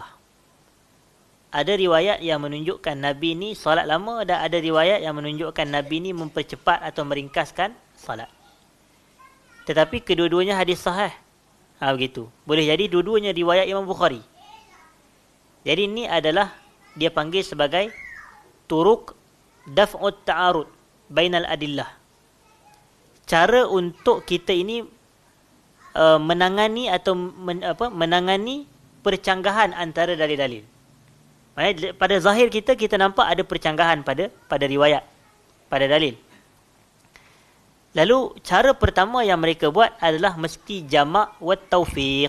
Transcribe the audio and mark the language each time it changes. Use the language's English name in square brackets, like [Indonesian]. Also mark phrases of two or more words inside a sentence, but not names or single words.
[Malay] Ada riwayat yang menunjukkan Nabi ni solat lama, dan ada riwayat yang menunjukkan Nabi ni mempercepat atau meringkaskan solat. Tetapi kedua-duanya hadis sahih. Begitu. Boleh jadi dua-duanya riwayat Imam Bukhari. Jadi ini adalah dia panggil sebagai [Arabic] طرق دفع التعارض بين الأدلة. [Malay] Cara untuk kita ini menangani atau menangani percanggahan antara dalil-dalil. Maksudnya pada zahir kita nampak ada percanggahan pada riwayat, pada dalil. Lalu cara pertama yang mereka buat adalah mesti [Arabic] جمع وتوفيق.